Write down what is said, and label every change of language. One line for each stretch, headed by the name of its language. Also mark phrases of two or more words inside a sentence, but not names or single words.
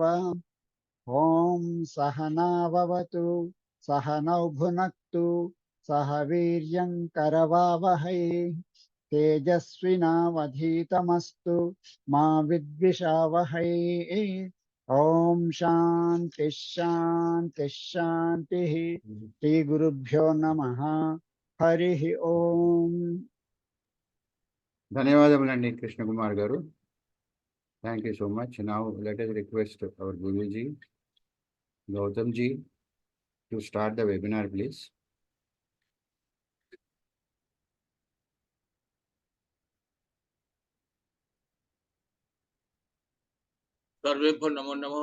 Sanskrit: ओम सहनाववतु सहनौ भुनक्तु सह वीर्यं करवावहै तेजस्विनावधीतमस्तु मा विद्विषावहै। ओम शांति शांति शांति। श्री गुरुभ्यो नमः। हरि ओम।
Telugu: ధన్యవాదములండి కృష్ణ కుమార్ గారు.
English: Thank you so much. Now let us request our Guruji, Gautham ji, to start the webinar, please.
Sanskrit: सर्वेभ्यो नमो नमः।